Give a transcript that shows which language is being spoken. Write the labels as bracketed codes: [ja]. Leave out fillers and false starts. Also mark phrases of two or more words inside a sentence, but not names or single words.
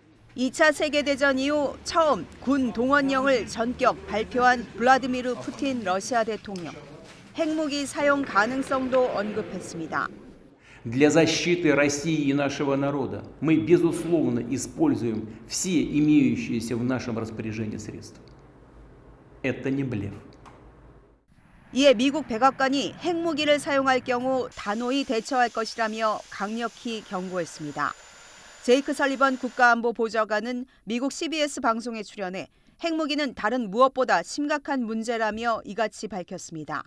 [ko] 2차 세계대전 이후 처음 군 동원령을 전격 발표한 블라디미르 푸틴 러시아 대통령. 핵무기 사용 가능성도 언급했습니다. [ru] Для защиты России и нашего народа мы, безусловно, используем все имеющиеся в нашем распоряжении средства. Это не блеф. [ko] 이에 미국 백악관이 핵무기를 사용할 경우 단호히 대처할 것이라며 강력히 경고했습니다. 제이크 설리번 국가안보보좌관은 미국 CBS 방송에 출연해 핵무기는 다른 무엇보다 심각한 문제라며 이같이 밝혔습니다.